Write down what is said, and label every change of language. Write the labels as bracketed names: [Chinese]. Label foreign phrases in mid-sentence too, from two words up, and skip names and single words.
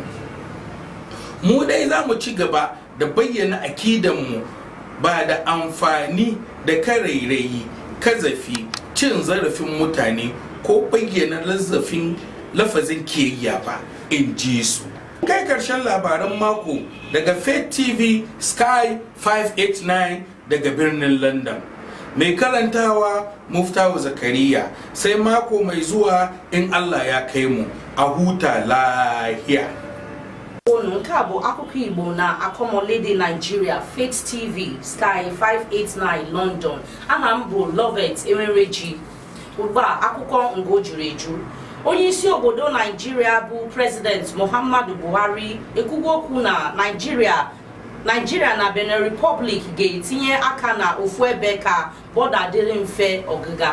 [Hausa] Mu dai za mu ci gaba da bayyana akidanmu ba da amfani da karairayi, kazafi, cin zarafin mutane ko bayyana lafazin kiyayya ba, in ji su. Kai karshen labaran mako daga Faith TV Sky 589 daga birnin London. Mai karantawa Muftahu Zakariya. Sai mako mai zuwa in Allah ya kai mu, a huta lahiya. [Igbo] Nke a bụ akụkọ Igbo na Akomolede Nigeria, Faith TV Sky 589 London. Aha m bụ Lovet Emereji. Ugbu a akụkọ ngo juru eju. Onye isi obodo Nigeria bụ President Muhammadu Buhari ekwugo okwu na Nigeria na Benin Republic ga-etinye aka na ofu ebe ka border dịrị mfe ọgịga.